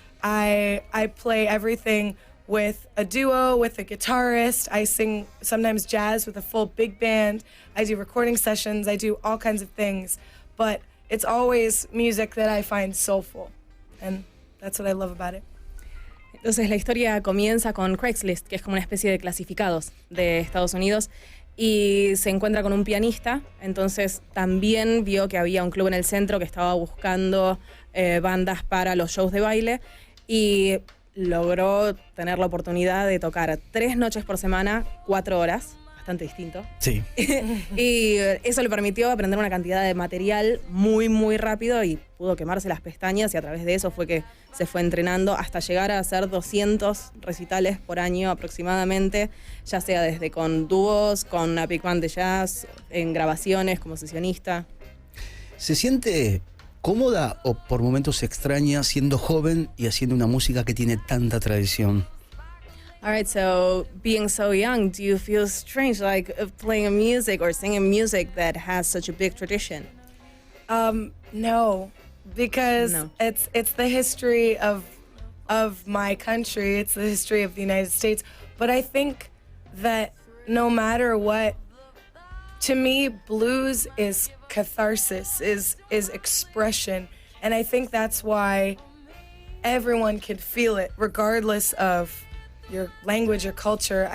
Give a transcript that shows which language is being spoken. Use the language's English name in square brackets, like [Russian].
[English] I play everything with a duo, with a guitarist. I sing sometimes jazz with a full big band. I do recording sessions. I do all kinds of things. But it's always music that I find soulful. And that's what I love about it. [Spanish] Entonces la historia comienza con Craigslist, que es como una especie de clasificados de Estados Unidos, y se encuentra con un pianista. Entonces también vio que había un club en el centro que estaba buscando bandas para los shows de baile, y logró tener la oportunidad de tocar 3 noches por semana, 4 horas, bastante distinto. Sí. Y eso le permitió aprender una cantidad de material muy, muy rápido, y pudo quemarse las pestañas, y a través de eso fue que se fue entrenando hasta llegar a hacer 200 recitales por año aproximadamente, ya sea desde con dúos, con una big band de jazz, en grabaciones como sesionista. ¿Se siente cómoda o por momentos se extraña siendo joven y haciendo una música que tiene tanta tradición? [English] All right, so being so young, do you feel strange, like playing music or singing music that has such a big tradition? No, because it's the history of my country. It's the history of the United States. But I think that no matter what, to me, blues is catharsis, is expression, and I think that's why everyone can feel it, regardless of your language or culture.